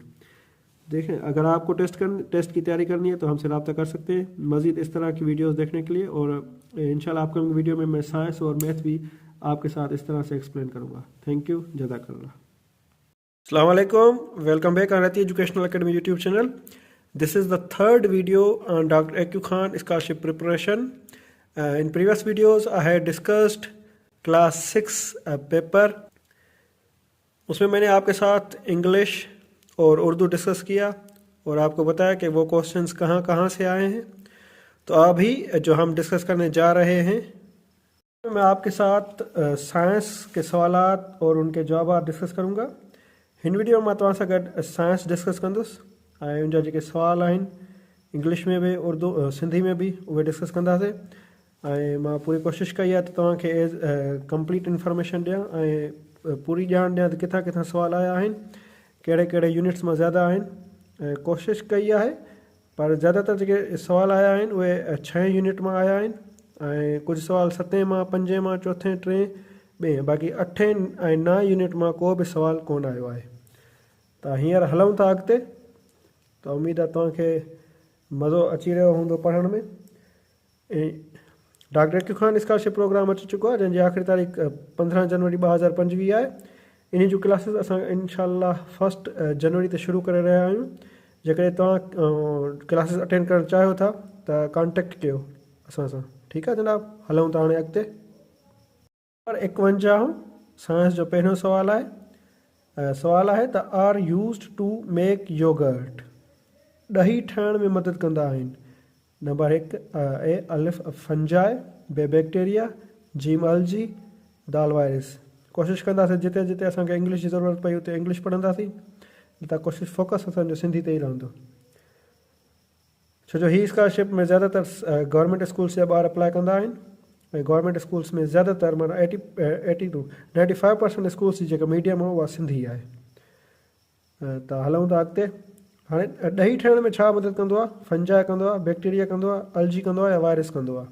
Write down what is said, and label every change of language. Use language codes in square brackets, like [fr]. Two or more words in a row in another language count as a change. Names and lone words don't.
[ur] دیکھیں، اگر آپ کو ٹیسٹ کی تیاری کرنی ہے تو ہم سے رابطہ کر سکتے ہیں مزید اس طرح کی ویڈیوز دیکھنے کے لیے، اور ان شاء اللہ آپ کے ویڈیو میں میں سائنس اور میتھ بھی آپ کے ساتھ اس طرح سے ایکسپلین کروں گا. [en] Thank you, जज़ाकल्लाह। [ar] السلام علیکم, [en] welcome back on Rati Educational Academy YouTube channel. This is the third video on Dr. Aqib Khan scholarship preparation. In previous videos, I had discussed class 6 paper. [ur] اس میں میں نے آپ کے ساتھ انگلش اور اردو ڈسکس کیا اور آپ کو بتایا کہ وہ کوئسچنز کہاں کہاں سے آئے ہیں. تو ابھی جو ہم ڈسکس کرنے جا رہے ہیں، میں آپ کے ساتھ سائنس کے سوالات اور ان کے جواب ڈسکس کروں گا. [sd] हिन वीडियो में तव्हां सां गॾु साइंस डिस्कस कंदुसि ऐं उनजा जेके सुवाल आहिनि इंग्लिश में भी उर्दू सिंधी में भी उहे डिस्कस कंदासीं, ऐं मां पूरी कोशिशि कई आहे त तव्हांखे [en] as complete information [sd] ॾियां ऐं पूरी ॼाण ॾियां त किथां किथां सुवाल आया आहिनि, कहिड़े कहिड़े यूनिट्स मां ज़्यादा आहिनि। ऐं कोशिशि कई आहे पर ज़्यादातर जेके सुवाल आया आहिनि उहे 6 यूनिट मां आया आहिनि, ऐं कुझु सुवाल 7 मां, 5 मां, 4, 3, 2, बाक़ी 8 ऐं 9 यूनिट मां को बि सुवाल कोन आयो आहे। त हींअर हलूं था अॻिते, [ur] تو امید ہے [sd] तव्हांखे मज़ो अची रहियो हूंदो पढ़ण में। डॉक्टर अकीब खान स्कॉलरशिप प्रोग्राम अची चुको आहे, जंहिंजी आख़िरी तारीख़ 15 जनवरी 2025 आहे। इन जूं क्लासिस असां इंशाअल्लाह 1 जनवरी ते शुरू करे रहिया आहियूं। जेकॾहिं तव्हां क्लासिस अटेंड करणु चाहियो था त कॉन्टेक्ट कयो असां सां। ठीकु आहे जनाब, हलूं था हाणे अॻिते। नंबर 51 साइंस जो पहिरियों सुवाल आहे, सुवाल आहे त [en] are used to make yogurt, [sd] ॾही ठाहिण में मदद कंदा आहिनि। नंबर 1 ए अलिफ फंजाए, बे बैक्टीरिया, जीम अलजी, दाल वायरस। कोशिशि कंदासीं जिते जिते असांखे इंग्लिश जी ज़रूरत पई उते इंग्लिश पढ़ंदासीं, त कोशिशि फोकस असांजो सिंधी ते ई रहंदो। छो जो ही स्कॉलरशिप में ज़्यादातर [en] government schools [sd] जा ॿार अप्लाई कंदा आहिनि ऐं [en] government schools [sd] में ज़्यादातर माना 80 to 95% स्कूल्स जी जेका मीडियम आहे उहा सिंधी आहे। त हलूं था अॻिते। हाणे ॾही ठाहिण में छा मदद कंदो आहे? फंजाए कंदो आहे, बैक्टीरिया कंदो आहे, अलजी कंदो आहे या वायरस कंदो आहे।